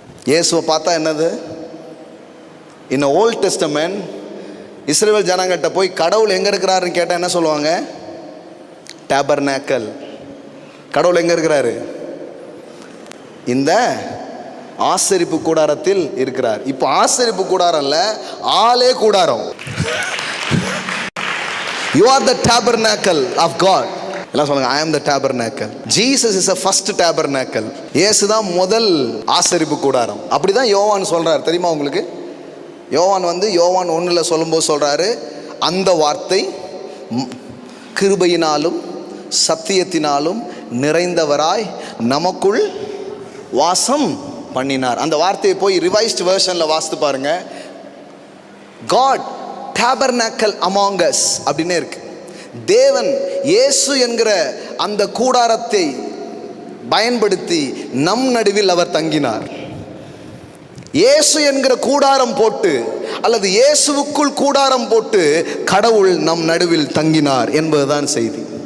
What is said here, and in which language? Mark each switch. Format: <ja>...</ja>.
<ta>இயேசுவை பார்த்தா என்னது?</ta> <en>in old testament</en> <ta>இஸ்ரவேல் ஜனங்கிட்ட போய் கடவுள் எங்கே இருக்கிறாருன்னு கேட்டால் என்ன சொல்லுவாங்க? டேபர்நாக்கல். கடவுள் எங்கே இருக்கிறாரு? இந்த ஆசரிப்பு கூடாரத்தில் இருக்கிறார். இப்போ ஆசரிப்பு கூடாரம் இல்லை, ஆலே கூடாரம்.</ta> <en>You are the tabernacle of God.</en> <ta>எல்லாம் சொல்லுங்க,</ta> <en>I am the tabernacle. Jesus is the first tabernacle.</en> <ta>இயேசு தான் முதல் ஆசரிப்பு கூடாரம். அப்படிதான் யோவான் சொல்றார், தெரியுமா உங்களுக்கு? யோவான் 1 சொல்லும்போது சொல்றாரு, அந்த வார்த்தை கிருபையினாலும் சத்தியத்தினாலும் நிறைந்தவராய் நமக்குள் வாசம் பண்ணினார். அந்த வார்த்தையை போய் ரிவைஸ்ட் வெர்ஷன்ல வாசித்து பாருங்க.</ta> <en>God tabernacle among us</en> <ta>அப்படின்னே இருக்கு. தேவன் இயேசு என்கிற அந்த கூடாரத்தை பயன்படுத்தி நம் நடுவில் அவர் தங்கினார். இயேசு என்கிற கூடாரம் போட்டு அல்லது இயேசுவுக்குள் கூடாரம் போட்டு கடவுள் நம் நடுவில் தங்கினார் என்பதுதான் செய்தி.</ta>